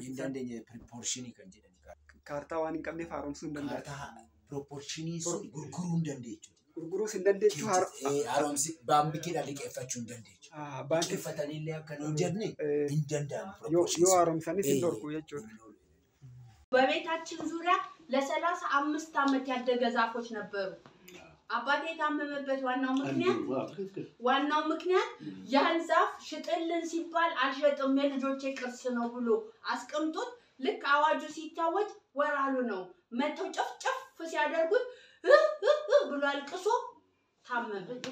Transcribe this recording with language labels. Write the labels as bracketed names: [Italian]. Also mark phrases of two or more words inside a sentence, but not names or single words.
[Oromo] Hin dandeenye proportionii kan jedhani. Kaartaa waan hin qabneef haaromsuu hin danda'u. Kaartaa proportionii sun gurguruu hin dandeechu. Gurguruus hin dandeechu haaromsi baambikiidhaan liqeeffachuu hin dandeechu. Liqeeffatanii illee akka hin jenne hin danda'amu. Yoo haaromsanis hin dorgu jechuudha. [Amharic] በቤታችን ዙሪያ ለ35 ዓመት ያደገ ዛፎች ነበሩ። አባቴ የታመመበት ዋናው ምክንያት ያን ዛፍ ሽጥልን ሲባል አልሸጥም የልጆቼ ቅርስ ነው ብሎ አስቀምጦት ልክ አዋጁ ሲታወጅ ወራሉ ነው መተው ጨፍጨፍ ሲያደርጉት ብሎ አልቅሶ ታመመ።